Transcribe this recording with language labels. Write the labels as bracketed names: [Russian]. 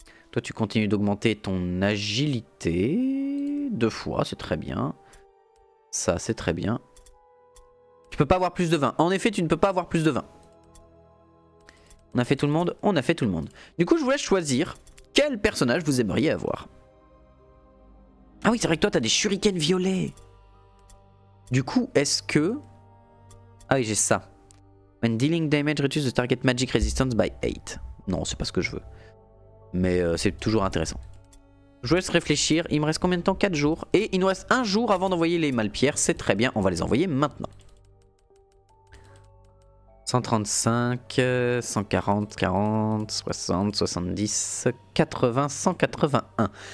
[French] Toi tu continues d'augmenter ton agilité 2 fois, c'est très bien. Ça c'est très bien. Tu peux pas avoir plus de 20. En effet tu ne peux pas avoir plus de 20. On a fait tout le monde? On a fait tout le monde. Du coup je vous laisse choisir quel personnage vous aimeriez avoir. Ah oui c'est vrai que toi t'as des shurikens violets. Du coup est-ce que... Ah oui j'ai ça. [English] When dealing damage reduce the target magic resistance by 8. [French] Non c'est pas ce que je veux. Mais c'est toujours intéressant. Je vous laisse réfléchir. Il me reste combien de temps? 4 jours. Et il nous reste 1 jour avant d'envoyer les malpierres. C'est très bien. On va les envoyer maintenant. 135, 140, 40, 60, 70, 80, 181.